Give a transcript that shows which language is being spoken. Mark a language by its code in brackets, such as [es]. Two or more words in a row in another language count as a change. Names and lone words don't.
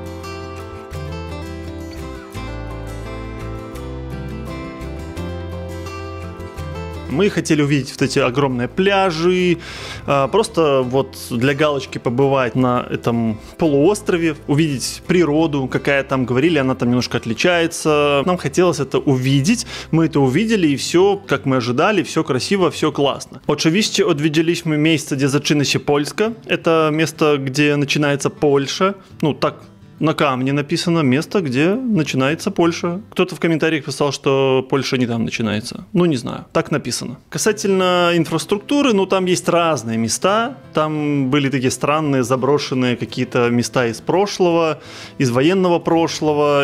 [ru] Мы хотели увидеть вот эти огромные пляжи, просто вот для галочки побывать на этом полуострове, увидеть природу, какая там, говорили, она там немножко отличается. Нам хотелось это увидеть, мы это увидели, и все, как мы ожидали, все красиво, все классно. [pl] Oczywiście odwiedziliśmy miejsce, gdzie zaczyna się Polska. [ru] Это место, где начинается Польша. Ну, так на камне написано место, где начинается Польша. Кто-то в комментариях писал, что Польша не там начинается. Ну, не знаю. Так написано. Касательно инфраструктуры, ну, там есть разные места. Там были такие странные, заброшенные какие-то места из прошлого, из военного прошлого.